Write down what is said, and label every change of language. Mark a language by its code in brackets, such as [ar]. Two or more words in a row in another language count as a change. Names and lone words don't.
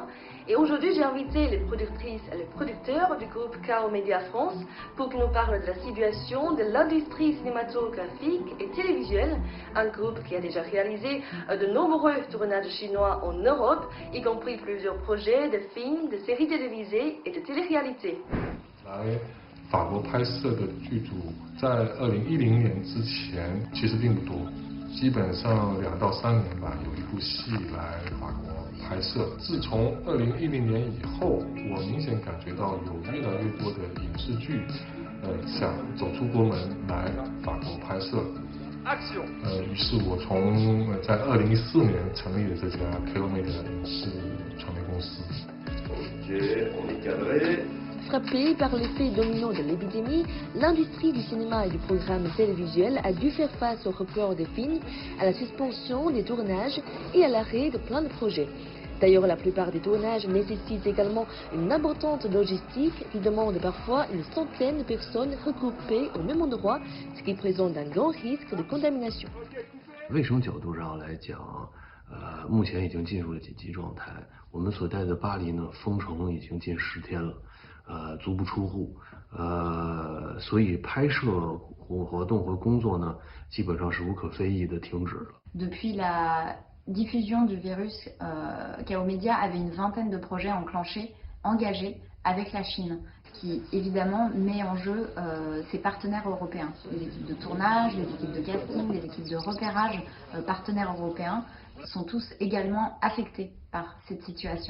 [fr] Et aujourd'hui, j'ai invité les productrices et les producteurs du groupe Kao Media France pour qu'ils nous parlent de la situation de l'industrie cinématographique et télévisuelle, un groupe qui a déjà réalisé de nombreux tournages chinois en Europe, y compris plusieurs projets de films, de séries télévisées et de télé-réalités. [zh] 法国拍摄的剧组在2010年之前其实并不多，基本上2到3年吧，有一部戏来法国拍摄。自从2010年以后，我明显感觉到有越来越多的影视剧，想走出国门来法国拍摄。于是我在2014年成立了这家 Kao Media 影视传媒公司。 [fr] Frappée par l'effet domino de l'épidémie, l'industrie du cinéma et du programme télévisuel a dû faire face au report des films, à la suspension des tournages et à l'arrêt de plein de projets. D'ailleurs, la plupart des tournages nécessitent également une importante logistique qui demande parfois une centaine de personnes regroupées au même endroit, ce qui présente un grand risque de contamination. [zh] 卫生角度上来讲，目前已经进入了紧急状态。我们所在的巴黎呢，封城已经近10天了。足不出户，所以拍摄活动和工作呢，基本上是无可非议的停止了。 [fr] Depuis la diffusion du virus, Kao Media avait une vingtaine de projets enclenchés, engagés avec la Chine, qui évidemment met en jeu ses partenaires européens, les équipes de tournage, les équipes de casting, les équipes de repérage, partenaires européens sont tous également affectés par cette situation.